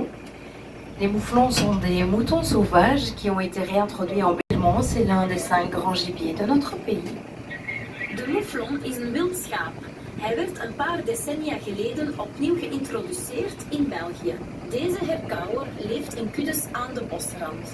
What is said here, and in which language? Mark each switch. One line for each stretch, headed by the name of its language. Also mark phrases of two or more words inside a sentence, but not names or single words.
French: Les mouflons sont des moutons sauvages qui ont été réintroduits en Belgique. C'est l'un des 5 grands gibiers de notre pays.
Dutch: De mouflon is een wild schaap. Hij werd een paar decennia geleden opnieuw geïntroduceerd in België. Deze herkauwer leeft in kuddes aan de bosrand.